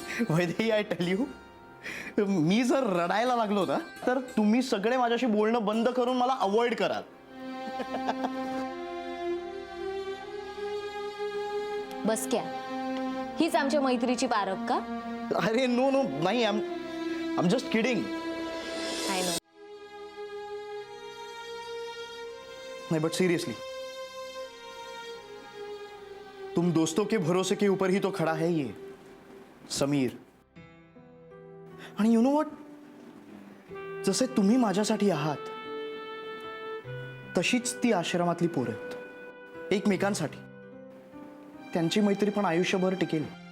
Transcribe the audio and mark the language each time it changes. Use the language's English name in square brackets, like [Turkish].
[Marathi] Vaidehi, [English] I tell you, [Marathi] मी जर रडायला लागलो ना, तर तुम्ही सगळे माझ्याशी बोलणं बंद करून मला अवॉइड कराल. [Hindi] बस क्या, [Marathi] हीच आमच्या मैत्रीची पारख का? [English] अरे नो [Marathi] नाही, [English] I'm just kidding. I know. [Hindi] नहीं [English] but seriously, [Hindi] तुम दोस्तों के भरोसे के ऊपर ही तो खड़ा है ये समीर. [Marathi] आणि [English] you know what, [Marathi] जसे तुम्ही माझ्यासाठी आहात तशीच ती आश्रमातली पोरं आहेत एकमेकांसाठी. त्यांची मैत्री पण आयुष्यभर टिकेल.